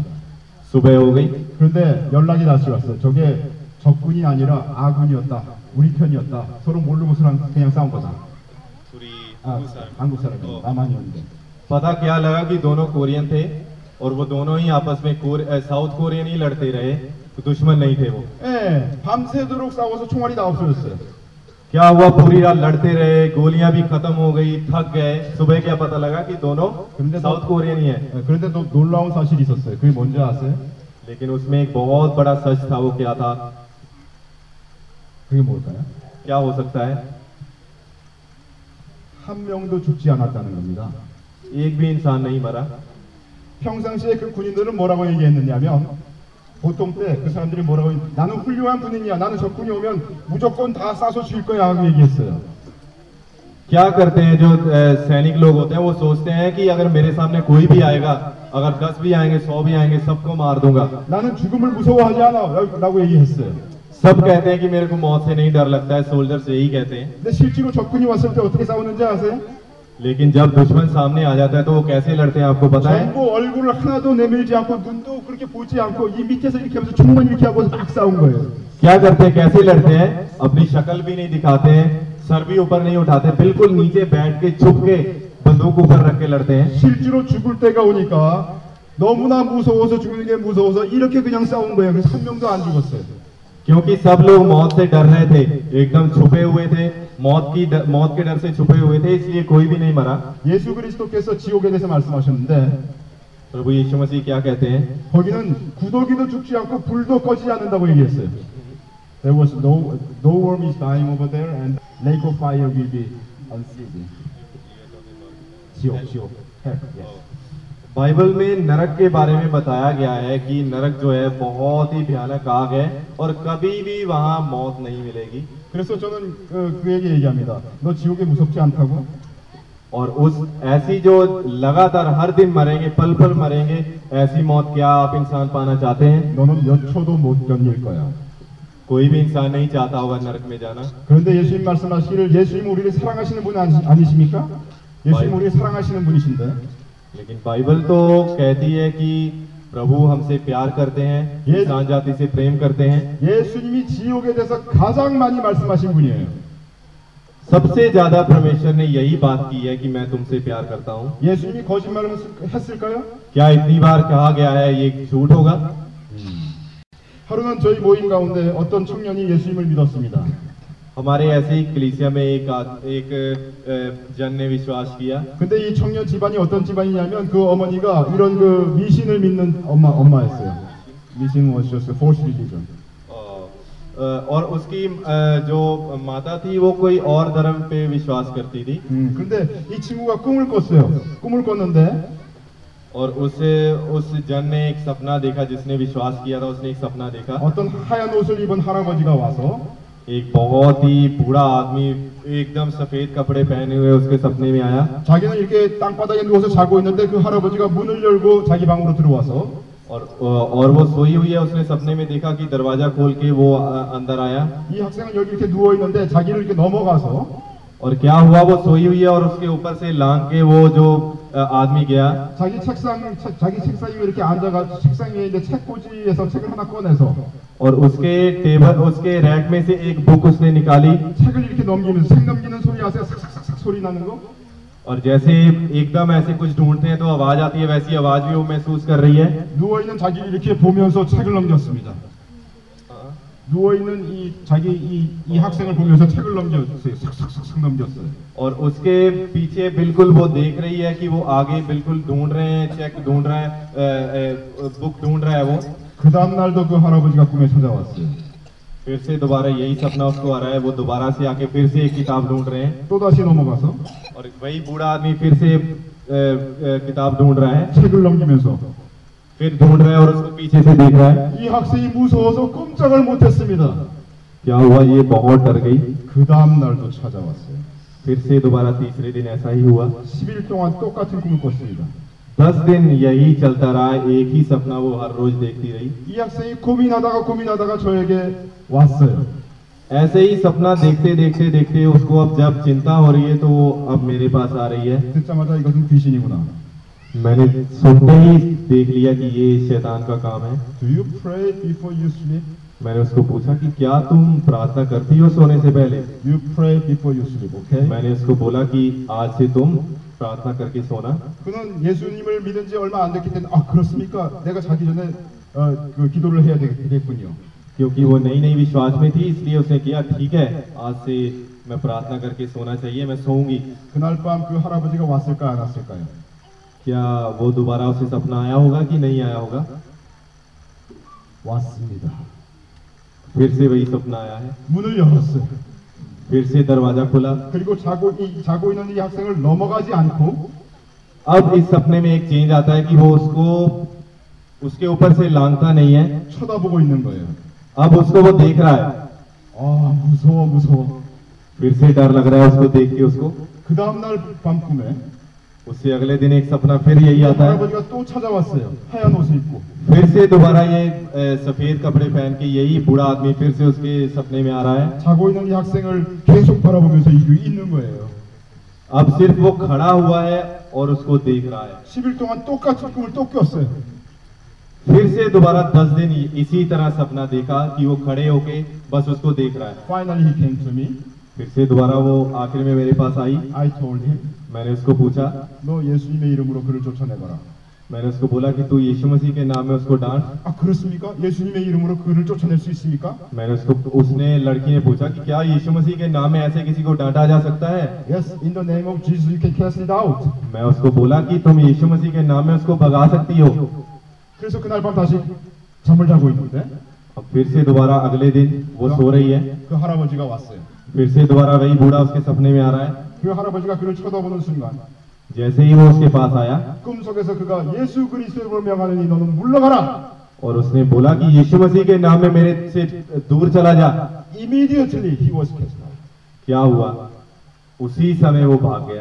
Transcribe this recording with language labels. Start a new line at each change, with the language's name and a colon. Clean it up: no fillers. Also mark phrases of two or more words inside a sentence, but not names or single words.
Hindi: सुबह हो गई
Korean: 그런데 연락이 다시 왔어요. 저게 적군이 아니라 아군이었다. 우리 편이었다. 서로 모르고 그냥 싸운 거다. 한국 사람이 남한이었는데.
Hindi: पता क्या लगा कि दोनों कोरियन थे और वो दोनों ही आपस में
English: South Korean
Hindi: ही लड़ते रहे तो दुश्मन नहीं थे वो
Korean: 예, 밤새도록 싸워서 총알이 다 없어졌어요.
Hindi: क्या हुआ पूरी रात लड़ते रहे गोलियां भी खत्म हो गई थक गए सुबह क्या पता लगा कि दोनों
English: South Korean
Hindi: ही है
Korean: 그런데 또 놀라운 사실이 있었어요. 그게 뭔지 아세요?
Hindi: लेकिन उसमें एक बहुत बड़ा सच था वो क्या था
Korean: 그게 뭘까요?
Hindi: क्या हो सकता है
Korean: 한 명도 죽지 않았다는 겁니다.
Hindi: एक भी इंसान नहीं मरा
Korean: 평상시에 그 군인들은 뭐라고 얘기했느냐면 보통 때 그 사람들이 뭐라고 나는 훌륭한 군인이야. 나는 적군이 오면 무조건 다 쏴서 죽일 거야 하고 얘기했어요.
Hindi: क्या करते हैं जो सैनिक लोग होते हैं वो सोचते हैं कि अगर मेरे सामने कोई भी आएगा अगर 10 भी आएंगे 100 भी आएंगे सबको मार दूंगा
Korean: 나는 죽음을 무서워하지 않아 라고 얘기했어요.
Hindi: सब कहते हैं कि मेरे को मौत से नहीं डर लगता है सोल्जर्स यही कहते हैं
Korean: 근데 실제로 적군이 왔을 때 어떻게 싸우는지 아세요?
Hindi: लेकिन जब दुश्मन सामने आ जाता है तो वो कैसे लड़ते हैं आपको पता है
Korean: 전부 얼굴을 하나도 내밀지 않고 눈도 그렇게 보지 않고 이 밑에서 이렇게 하면서 총만 이렇게 하고 막 싸운 거예요.
Hindi: क्या करते हैं कैसे लड़ते हैं अपनी शक्ल भी नहीं दिखाते हैं सर भी ऊपर नहीं उठाते बिल्कुल नीचे बैठ के छुप के बंदूक ऊपर रख के लड़ते हैं
Korean: 실제로 죽을 때가 오니까 너무나 무서워서 죽는 게 무서워서 이렇게 그냥 싸운 거예요. 그래서 한 명도 안 죽었어요.
Hindi: क्योंकि सब लोग मौत से डर रहे थे एकदम छुपे हुए थे मौत के डर से छुपे हुए थे इसलिए कोई भी नहीं मरा
Korean: 예수 그리스도께서 지옥에 대해서 말씀하셨는데
Hindi: प्रभु यीशु मसीह क्या कहते हैं
Korean: 거기는 구더기도 죽지 않고 불도 꺼지지 않는다고 얘기했어요.
English: There was no worm is dying over there and lake of fire will be unceasing. 지옥. Hell, yes.
Hindi: बाइबल में नरक के बारे में बताया गया है कि नरक जो है बहुत ही भयानक आग है और कभी भी वहां मौत नहीं मिलेगी
Korean: 그래서 저는 그에게 얘기합니다. 너 지옥에 무섭지 않다고?
Hindi: और उस ऐसी जो लगातार हर दिन मरेंगे पल पल मरेंगे ऐसी मौत क्या आप इंसान पाना चाहते हैं
Korean: 너는 몇 초도 못 견딜 거야.
Hindi: कोई भी इंसान नहीं चाहता होगा नरक में जाना
Korean: 그런데 예수님 말씀하시기를 예수님 우리를 사랑하시는 분 아니십니까? 예수님 우리를 사랑하시는 분이신데
Hindi: लेकिन बाइबल तो कहती है कि प्रभु हमसे प्यार करते हैं इंसान जाति से प्रेम करते हैं
Korean: 예수님이 지옥에 대해서 가장 많이 말씀하신 분이에요.
Hindi: सबसे ज्यादा परमेश्वर ने यही बात की है कि मैं तुमसे प्यार करता हूँ
Korean: 예수님이 거짓말을 했을까요?
Hindi: क्या इतनी बार कहा गया है ये झूठ होगा
Korean: 하루는 저희 모임 가운데 어떤 청년이 예수님을 믿었습니다.
Hindi: हमारे ऐसे ही कलीसिया में एक जन ने विश्वास किया
Korean: 근데 이 청년 집안이 어떤 집안이냐면 그 어머니가 이런 그 미신을 믿는 엄마였어요.
English: 미신 was just a false religion.
Hindi: और उसकी जो माता थी वो कोई और धर्म पे विश्वास करती थी
Korean: 근데 이 친구가 꿈을 꿨어요. 꿈을 꿨는데
Hindi: और उस जन ने एक सपना देखा जिसने विश्वास किया था उसने एक सपना देखा
Korean: 어떤 하얀 옷을 입은 할아버지가 와서
Hindi: एक बहुत ही बूढ़ा आदमी एकदम सफेद कपड़े पहने हुए उसके सपने में आया
Korean: 자기는 이렇게 땅바닥에 누워서 자고 있는데 그 할아버지가 문을 열고 자기 방으로 들어와서
Hindi: और वो सोई हुई है उसने सपने में देखा कि दरवाजा खोल के वो अंदर आया
Korean: 이 학생은 여기 이렇게 누워 있는데 자기를 이렇게 넘어가서
Hindi: और क्या हुआ वो सोई हुई है और उसके ऊपर से लांग के वो जो आदमी गया
Korean: 자기 책상 위에 이렇게 앉아가 책상 위에 있는 책꽂이에서 책을 하나 꺼내서
Hindi: और उसके रैक में से एक बुक उसने निकाली
Korean: 책을 이렇게 넘기면서 책 넘기는 소리 아세요? 삭삭삭삭 소리 나는 거?
Hindi: और जैसे एकदम ऐसे कुछ ढूंढते हैं तो आवाज आती है वैसी आवाज भी वो महसूस कर रही है
Korean: 누워 있는 자기를 이렇게 보면서 책을 넘겼습니다. 누워 있는 이 학생을 보면서 책을 넘겼어요. 삭삭삭삭 넘겼어요.
Hindi: और उसके पीछे बिल्कुल वो देख रही है कि वो आगे बिल्कुल ढूंढ रहे हैं चेक ढूंढ रहा है बुक ढूंढ रहा है वो
Korean: 그 다음 날도 그 할아버지가 꿈에 찾아왔어요.
Hindi: फिर से दोबारा यही सपना उसको आ रहा है वो दोबारा से आके फिर से एक किताब ढूंढ रहे हैं
Korean: 또 다시 넘어가서
Hindi: और वही बूढ़ा आदमी फिर से किताब ढूंढ रहा है
Korean: 책을 넘기면서
Hindi: फिर ढूंढ रहा है और उसको पीछे से देख रहा है
Korean: 이 학생이 무서워서 꼼짝을 못했습니다.
Hindi: क्या हुआ ये बहुत डर गई
Korean: 그 다음 날도 찾아왔어요.
Hindi: फिर से दोबारा तीसरे दिन ऐसा ही हुआ।
Korean: 10일 동안 똑같은 꿈을 꿨습니다.
Hindi: 10 दिन यही चलता रहा, एक ही सपना वो हर रोज देखती रही।
Korean: 이 학생이 고민하다가 저에게 왔어요.
Hindi: ऐसे ही सपना देखते देखते देखते उसको अब जब चिंता हो रही है तो वो अब मेरे पास आ रही है।
Korean: 듣자마자 이것은 귀신이구나.
Hindi: मैंने सुनते ही देख लिया कि ये शैतान का काम है।
English: Do you pray before you sleep?
Hindi: मैंने उसको पूछा कि क्या तुम प्रार्थना करती हो सोने से पहले?
English: You pray before you sleep, okay?
Hindi: मैंने उसको बोला कि आज से तुम प्रार्थना करके सोना।
Korean: 그는 예수님을 믿은 지 얼마 안 됐기 때문에 아 그렇습니까? 내가 자기 전에 그 기도를 해야 되겠군요.
Hindi: क्योंकि वो नई नई विश्वास में थी, इसलिए उसने किया ठीक है, आज से मैं प्रार्थना करके सोना चाहिए, मैं सोऊंगी।
Korean: 그날 밤 그 할아버지가 왔을까 안 왔을까요?
Hindi: क्या वो दोबारा उसे सपना आया होगा कि नहीं आया होगा?
Korean: 왔습니다.
Hindi: फिर से वही सपना आया है।
Korean: 문을 열었어요.
Hindi: फिर से दरवाजा खुला।
Korean: 그리고 자고 있는 이 학생을 넘어가지 않고
Hindi: अब इस सपने में एक चेंज आता है कि वो उसको उसके ऊपर से लांघता नहीं है,
Korean: 쳐다보고 있는 거예요.
Hindi: अब उसको वो देख रहा है।
Korean: 아 무서워.
Hindi: फिर से डर लग रहा है उसको देख के उसको।
Korean: 그 다음 날 밤 꿈에
Hindi: उससे अगले दिन एक सपना फिर यही आता है।
Korean: 할아버지가 또 찾아왔어요. 하얀 옷을 입고.
Hindi: फिर से दोबारा ये सफेद कपड़े पहन के यही बूढ़ा आदमी फिर से उसके सपने में आ रहा है।
Korean: 자고 있는 이 학생을 계속 바라보면서 있는 거예요.
Hindi: अब सिर्फ वो खड़ा हुआ है और उसको देख रहा है।
Korean: 10일 동안 똑같은 꿈을 또 꿨어요.
Hindi: फिर से दोबारा 10 दिन इसी तरह सपना देखा कि वो खड़े होके बस उसको देख रहा है।
English: Finally he came to me.
Hindi: फिर से दोबारा वो आखिर में मेरे पास आई।
English: I told him,
Hindi: मैंने उसको पूछा,
Korean: 너 예수님의 이름으로 그를 쫓아내거라.
Hindi: मैंने उसको बोला कि तू यीशु मसीह के नाम में उसको डांट।
Korean: 아 그렇습니까? 예수님의 이름으로 그를 쫓아낼 수 있습니까?
Hindi: उसने लड़की ने पूछा कि क्या यीशु मसीह के नाम में ऐसे किसी को डांटा जा सकता है?
English: Yes, in the name of Jesus you can cast it out.
Hindi: मैं उसको बोला कि तुम यीशु मसीह के नाम में उसको भगा सकती हो।
Korean: 그래서 그날 밤 다시 잠을 자고 있는데 अब फिर से दोबारा अगले दिन वो सो रही है। 그 할아버지가 왔어요. फिर से दोबारा वही बूढ़ा उसके सपने में आ रहा है। 그 할아버지가 그를 쳐다보는 순간
Hindi: जैसे ही वो उसके पास आया
Korean: 꿈속에서 그가 예수 그리스도로 명하느니 너는 물러가라.
Hindi: और उसने बोला कि यीशु मसीह के नाम में मेरे से दूर चला जा।
English: Immediately he was cast out.
Hindi: क्या हुआ? उसी समय वो भाग गया।